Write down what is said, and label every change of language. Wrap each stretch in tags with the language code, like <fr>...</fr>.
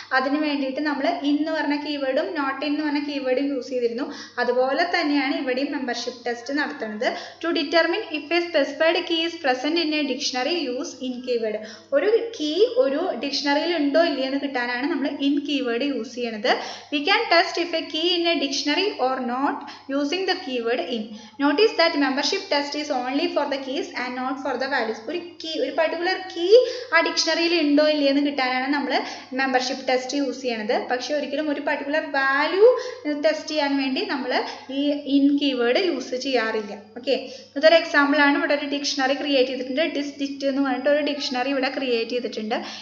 <ml>അതിന് വേണ്ടിയിട്ട് നമ്മൾ ഇൻ എന്ന് പറഞ്ഞ കീവേഡും നോട്ട് ഇൻ എന്ന് പറഞ്ഞ കീവേഡും യൂസ് ചെയ്തിരുന്നു. അതുപോലെ തന്നെയാണ് ഇവിടെയും മെമ്പർഷിപ്പ് ടെസ്റ്റ് നടത്തുന്നത്.</ml> <en>To determine if a specified key is present in a dictionary use in keyword.</en> <ml>ഒരു കീ ഒരു ഡിക്ഷണറിയിൽ ഉണ്ടോ ഇല്ലയെന്ന് കിട്ടാനാണ് നമ്മൾ ഇൻ കീവേഡ് യൂസ് ചെയ്യണത്.</ml> <en>We can test if a key in a dictionary or not using the keyword in. Notice that membership test is only for the keys and not for the values.</en> <ml>ഒരു particular key ആ ഡിക്ഷണറിയിൽ ഉണ്ടോ ഇല്ലയെന്ന് കിട്ടാനാണ് നമ്മൾ membership test use ചെയ്യണത്. പക്ഷെ ഒരിക്കലും ഒരു പർട്ടിക്കുലർ വാല്യൂ ടെസ്റ്റ് ചെയ്യാൻ വേണ്ടി നമ്മൾ ഈ ഇൻ കീവേഡ് യൂസ് ചെയ്യാറില്ല. ഓക്കെ, ഇതൊരു എക്സാമ്പിൾ ആണ്. ഇവിടെ ഒരു ഡിക്ഷണറി ക്രിയേറ്റ് ചെയ്തിട്ടുണ്ട്. ഡിസ്ഡിക്റ്റ് എന്ന് പറഞ്ഞിട്ട് ഒരു ഡിക്ഷണറി ഇവിടെ ക്രിയേറ്റ് ചെയ്തിട്ടുണ്ട്.</ml>